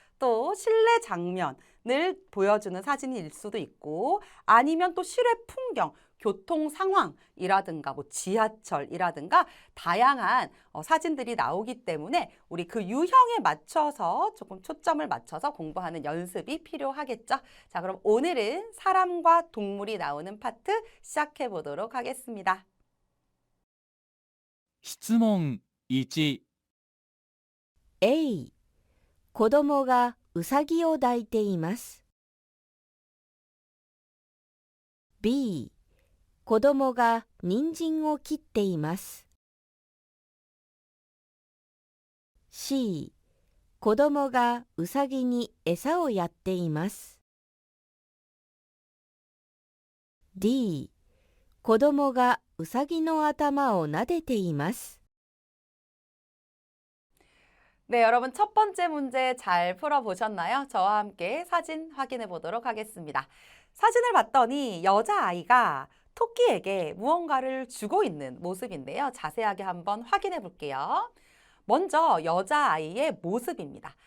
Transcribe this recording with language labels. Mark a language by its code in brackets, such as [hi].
[ko] 또 실내 장면을 보여주는 사진일 수도 있고 아니면 또 실외 풍경, 교통 상황이라든가 뭐 지하철이라든가 다양한 사진들이 나오기 때문에 우리 그 유형에 맞춰서 조금 초점을 맞춰서 공부하는 연습이 필요하겠죠. 자, 그럼 오늘은 사람과 동물이 나오는 파트 시작해 보도록 하겠습니다. [ja] 質問1。 A、子供がうさぎを抱いています。 B、子供が人参を切っています。 C、子供がうさぎに餌をやっています。 D、子供がうさぎの頭を撫でています。 [ko] 네, 여러분 첫 번째 문제 잘 풀어보셨나요? 저와 함께 사진 확인해 보도록 하겠습니다. 사진을 봤더니 여자아이가 토끼에게 무언가를 주고 있는 모습인데요. 자세하게 한번 확인해 볼게요. 먼저 여자아이의 모습입니다.